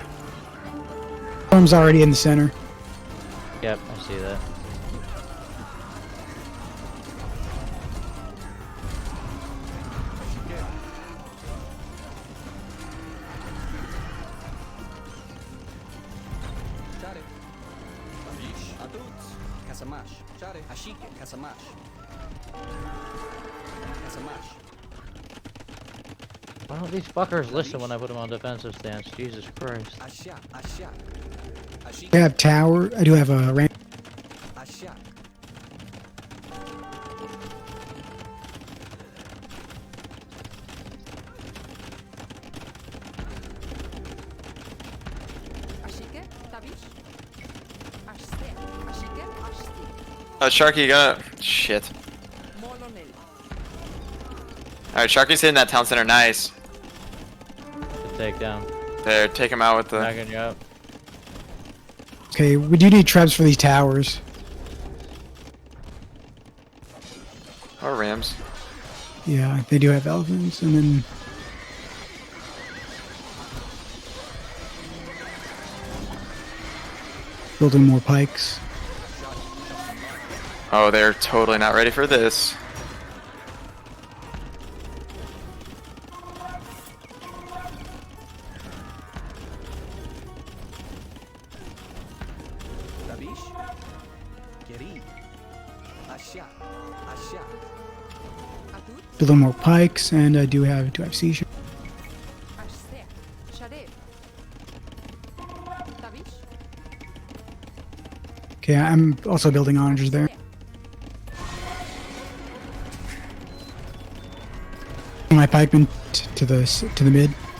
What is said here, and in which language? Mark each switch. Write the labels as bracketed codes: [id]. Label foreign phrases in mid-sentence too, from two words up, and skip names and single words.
[en] Storm's already in the center. Yep, I see that. Share. Babish. Aduts. Kasamash. Share. Ashike. Kasamash. Kasamash. Why don't these fuckers listen when I put them on defensive stance? Jesus Christ. Asha. Asha. Ashike. I have tower. I do have a ram. Asha. Ashike, Tabish. Ashte, Ashike, Ashti. Sharky, you gotta... Shit. Molonel. Alright, Sharky's hitting that town center. Nice. The takedown. There, take him out with the... Backing you up. Okay, we do need trebs for these towers. Or rams. Yeah, they do have elephants, and then building more pikes. Oh, they're totally not ready for this. Babish. Keri. Asha. Asha. Adut, Building more pikes, and I do have siege. Ashte. Share. Tabish. Okay, I'm also building onagers there. My pikemen to the mid.